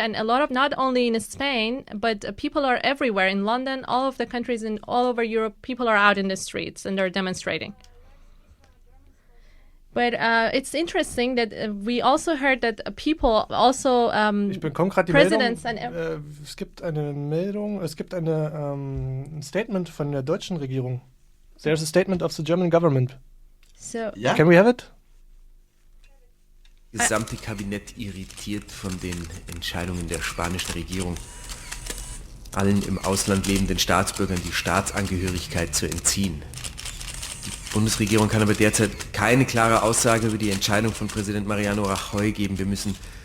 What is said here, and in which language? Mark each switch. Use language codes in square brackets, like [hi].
[en] And a lot of, not only in Spain, but people are everywhere. In London, all of the countries in all over Europe, people are out in the streets and they're demonstrating. But it's interesting that we also heard that people also [de] Ich bekomme gerade die [en] presidents [de] Meldung. Es gibt eine Meldung, es gibt ein Statement von der deutschen Regierung. [en] There's a statement of the German government. So, [de] Ja? [en] Can we have it? [de] Das gesamte Kabinett irritiert von den Entscheidungen der spanischen Regierung, allen im Ausland lebenden Staatsbürgern die Staatsangehörigkeit zu entziehen. Die Bundesregierung kann aber derzeit keine klare Aussage über die Entscheidung von Präsident Mariano Rajoy geben. Wir müssen